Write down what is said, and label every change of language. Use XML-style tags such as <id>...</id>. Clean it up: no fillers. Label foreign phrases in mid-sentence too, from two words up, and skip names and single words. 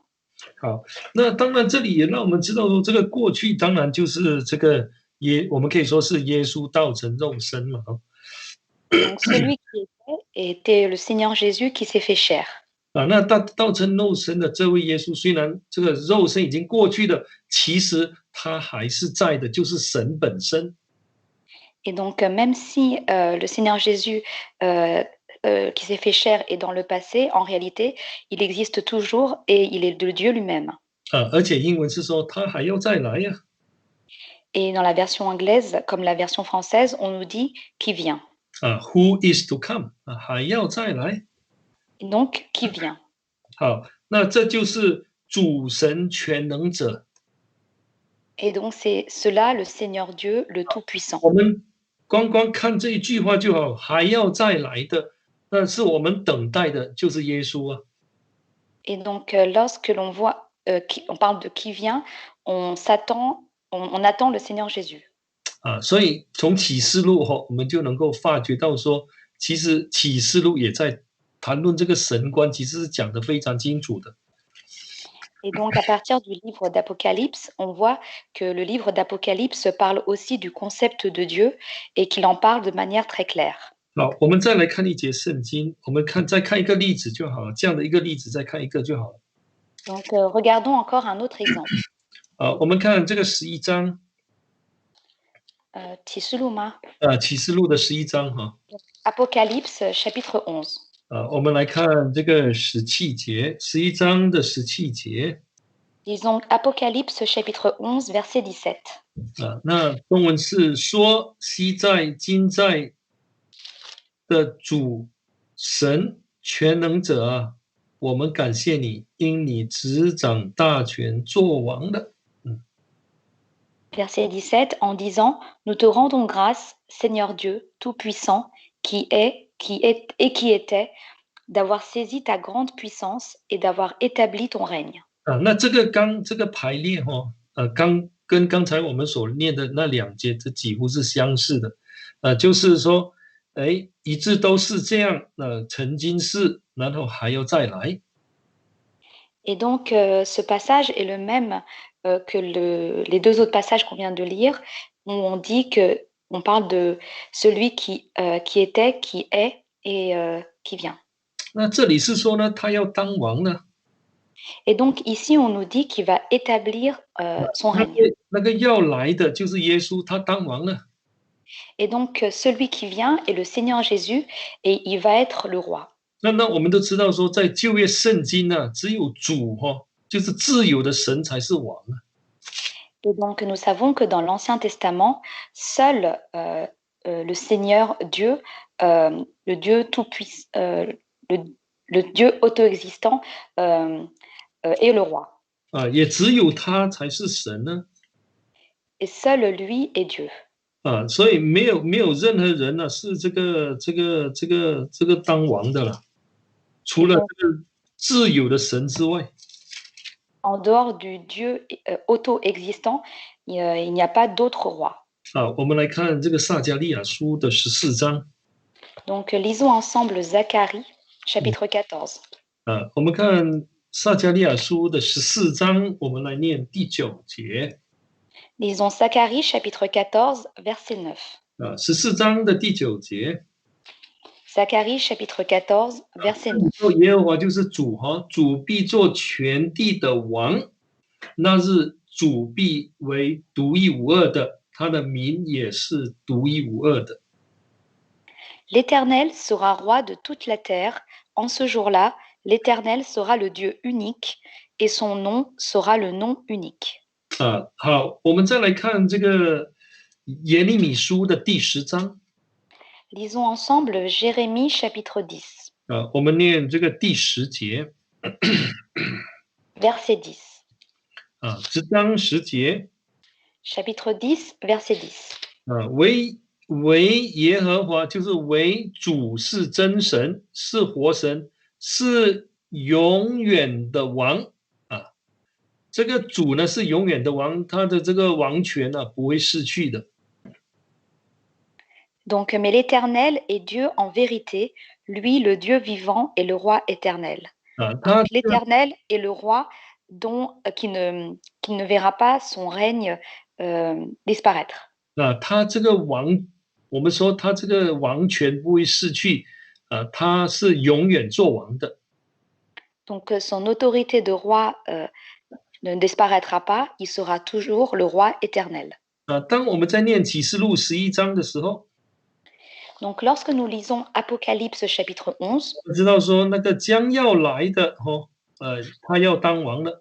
<zh>好，那当然这里也让我们知道说，这个过去当然就是这个我们可以说是耶稣道成肉身嘛。</zh> <fr>Donc celui qui était le Seigneur Jésus qui s'est fait chair.</fr> <zh>那道成肉身的这位耶稣，虽然这个肉身已经过去了，其实他还是在的，就是神本身。</zh> <fr>Et donc même si le Seigneur Jésus qui s'est fait chair est dans le passé, en réalité, il existe toujours et il est de Dieu lui-même.</fr> <zh>而且英文是说他还要再来呀。</zh> <fr>Et dans la version anglaise, comme la version française, on nous dit qui vient.</fr> <en>Who is to come</en> <zh>还要再来。</zh> <fr>Et donc qui vient.</fr> <zh>好，那这就是主神全能者。</zh> <fr>Et donc c'est cela le Seigneur Dieu, le Tout-Puissant.</fr> <zh>我们光看这一句话就好，还要再来的，那是我们等待的，就是耶稣啊。</zh> <fr>Et donc lorsque l'on voit, on parle de qui vient, on attend le Seigneur Jésus.</fr> <zh>所以从启示录我们就能够发觉到说，其实启示录也在谈论这个神观，其实是讲得非常清楚的。</zh> <fr>Et donc, à partir du livre d'Apocalypse, on voit que le livre d'Apocalypse parle aussi du concept de Dieu et qu'il en parle de manière très claire.</fr> <zh>好，我们再来看一节圣经，我们再看一个例子就好了，这样的一个例子再看一个就好了。</zh> <fr>Donc, regardons encore un autre exemple.</fr> <zh>我们看这个11章。启示录吗？启示录的11章哈。</zh> <fr>Apocalypse chapitre 11。</fr> <zh>我们来看这个17节，11章的17节。</zh> <fr>Disons Apocalypse chapitre 11 verset 17。</fr> <zh>那中文是说：昔在今在的主神全能者啊，我们感谢你，因你执掌大权，作王的。</zh> <fr>Verset 17 en disant: Nous te rendons grâce, Seigneur Dieu Tout-Puissant, qui était, d'avoir saisi ta grande puissance et d'avoir établi ton règne.</fr> <zh>那这个排列跟刚才我们所念的那2节，这几乎是相似的。就是说，一致都是这样，曾经是，然后还要再来。</zh> <fr>Et donc, ce passage est le même que les 2 autres passages qu'on vient de lire, où on dit on parle de celui qui était, qui est et qui vient.</fr> <zh>那这里是说呢，他要当王呢。</zh> <fr>Et donc ici, on nous dit qu'il va établir son règne.</fr> <zh>那个要来的就是耶稣，他当王了。</zh> <fr>Et donc, celui qui vient est le Seigneur Jésus et il va être le roi.</fr> <zh>那我们都知道说，在旧约圣经呢，只有主就是自有的神才是王啊。</zh> <fr>Et donc, nous savons que dans l'Ancien Testament, seul le Seigneur Dieu, le Dieu tout-puissant, le Dieu auto-existant est le roi.</fr> <zh>也只有他才是神呢。</zh> <fr>Et seul lui est Dieu.</fr> <zh>所以没有任何人呢是这个当王的了，除了这个自有的神之外。</zh> <fr>En dehors du Dieu auto-existant, il n'y a pas d'autre roi.</fr> <zh>我们来看这个撒迦利亚书的14章。</zh> <fr>Donc, lisons ensemble Zacharie, chapitre 14.</fr> <zh>我们看撒迦利亚书的14章，我们来念第9节。</zh> <fr>Lisons Zacharie, chapitre 14, verset 9.</fr> <zh>14 章的第9节。</zh> <fr>Zacharie, chapitre 14, verset 9.</fr> <zh>耶和华就是主主必做全地的王，那日主必为独一无二的，他的名也是独一无二的。</zh> <fr>L'Éternel sera roi de toute la terre. En ce jour-là, l'Éternel sera le Dieu unique et son nom sera le nom unique.</fr> <zh>好，我们再来看这个耶利米书的第10章。</zh> <fr>Lisons ensemble Jérémie chapitre 10.</fr> <zh>我们念这个第10节。</zh> <fr>Verset 10.</fr> <zh>10章10节。</zh> <fr>Chapitre 10, verset 10.</fr> <zh>唯耶和华就是唯主是真神，是活神，是永远的王。这个主呢是永远的王，他的这个王权呢不会逝去的。</zh> <fr>Donc, mais l'Éternel est Dieu en vérité, lui le Dieu vivant et le roi éternel. Donc, l'Éternel est le roi qui ne verra pas son règne disparaître.</fr> <zh>他这个王我们说他这个王权不会逝去，他是永远做王的。</zh> <fr>Donc son autorité de roi ne disparaîtra pas, il sera toujours le roi éternel.</fr> <zh>当我们在念启示录11章的时候，</zh> <fr>Donc lorsque nous lisons Apocalypse chapitre 11,</fr> <zh>我们知道说那个将要来的他要当王了，</zh>